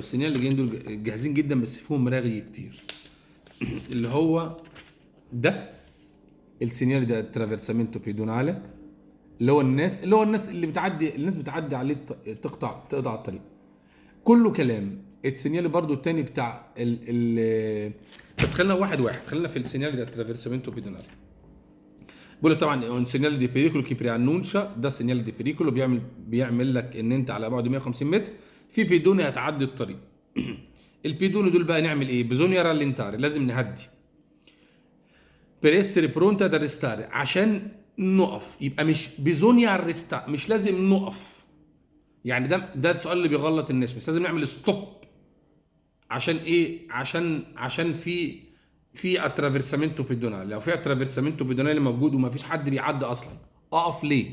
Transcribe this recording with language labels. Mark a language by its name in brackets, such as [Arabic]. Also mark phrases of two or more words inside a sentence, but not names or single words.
[Arabic] السيناريو اللي جايين دول جاهزين جدا بس فيهم رغي كتير. اللي هو ده السيناريو ده [Italian] attraversamento pedonale, [Arabic] اللي هو الناس اللي بتعدي عليه تقطع الطريق. كله كلام. السيناريو برضو التاني بتاع بس خلينا واحد خلينا في السيناريو ده [Italian] attraversamento pedonale. [Arabic] بقول لك طبعا [Italian] un segnale di pericolo che preannuncia، [Arabic] ده [Italian] segnale di pericolo [Arabic] بيعمل لك ان انت على بعد 150 متر في بيدوني هتعدي الطريق. البيدوني دول بقى نعمل ايه؟ [Italian] bisogna rallentare, [Arabic] لازم نهدي. [Italian] per essere pronti ad arrestare، [Arabic] عشان نقف. يبقى مش [Italian] bisogna arrestare, [Arabic] مش لازم نقف. يعني ده السؤال اللي بيغلط الناس، مش لازم نعمل ستوب. عشان ايه؟ عشان في [Italian] attraversamento pedonale. [Arabic] لو في [Italian] attraversamento pedonale [Arabic] موجود وما فيش حد بيعدي اصلا، اقف ليه؟